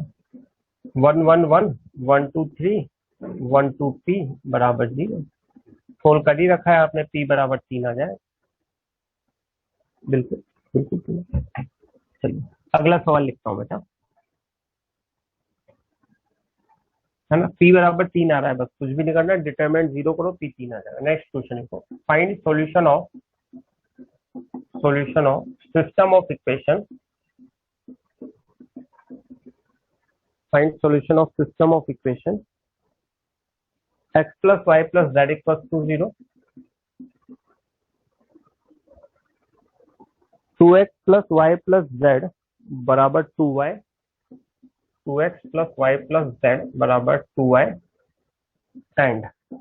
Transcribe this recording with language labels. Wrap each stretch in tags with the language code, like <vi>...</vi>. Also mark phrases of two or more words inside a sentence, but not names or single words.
<hi>वन वन वन, वन टू थ्री, वन टू पी बराबर जीरो, सोल्व कर ही रखा है आपने, पी बराबर तीन आ जाए, बिल्कुल बिल्कुल। चलिए अगला सवाल लिखता हूँ बेटा, है ना, पी बराबर तीन आ रहा है, बस कुछ भी नहीं करना, डिटरमिनेंट जीरो करो, पी तीन आ जाएगा।</hi> <en>next question लिखो, फाइंड solution of system of equation, find solution of system of equation x plus y plus z equals to 0, 2x plus y plus z बराबर 2y, 2x plus y plus z बराबर 2y, and</en>